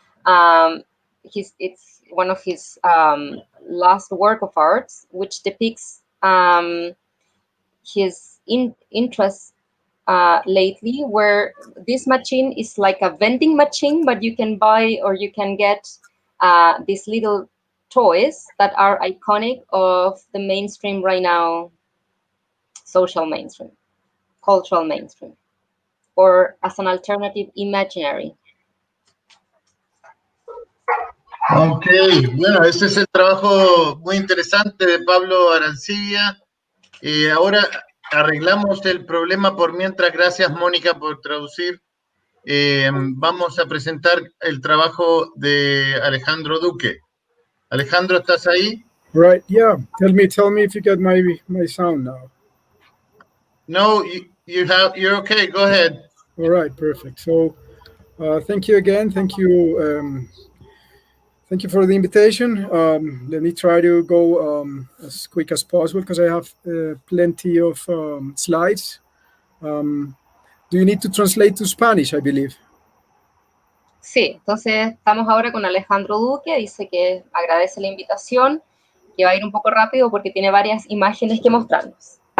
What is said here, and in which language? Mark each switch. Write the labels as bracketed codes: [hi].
[en] It's one of his last work of arts, which depicts his interest lately, where this machine is like a vending machine, but you can buy or you can get these little toys that are iconic of the mainstream right now, social mainstream, cultural mainstream, or as an alternative imaginary. [es] Ok, bueno, ese es el trabajo muy interesante de Pablo Arancibia. Ahora arreglamos el problema por mientras. Gracias, Mónica, por traducir. Vamos a presentar el trabajo de Alejandro Duque. Alejandro, ¿estás ahí? [en] Right, yeah. Tell me if you get my sound now. No, you're okay. Go ahead. All right, perfect. So, thank you again. Thank you for the invitation. Let me try to go as quick as possible because I have plenty of slides. Do you need to translate to Spanish, I believe? [es] Sí, entonces estamos ahora con Alejandro Duque. Dice que agradece la invitación, que va a ir un poco rápido porque tiene varias imágenes que mostrarnos.